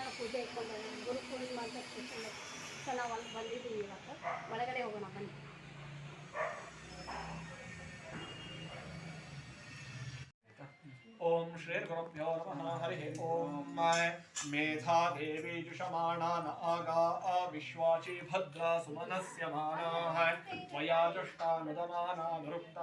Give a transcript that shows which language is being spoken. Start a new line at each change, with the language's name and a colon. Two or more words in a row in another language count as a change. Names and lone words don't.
Kannada: ಇಟ್ಕೊಂಡು ಗುರು ಪೂರ್ಣಿಮಾ ಅಂತ ಸ್ಪೆಷಲ್. ಸೊ ನಾವು ಅಲ್ಲಿ ಬಂದಿದ್ದೀವಿ ಇವತ್ತು. ಒಳಗಡೆ ಹೋಗೋಣ ಬನ್ನಿ.
Sanskrit: ओम श्री गुरुभ्यो नमः हरि ओम मेधा देवी जुषमाणा न आगा विश्वाची भद्रा सुमनस्य मानाः त्वया जुष्टा नदमाना निरुक्ता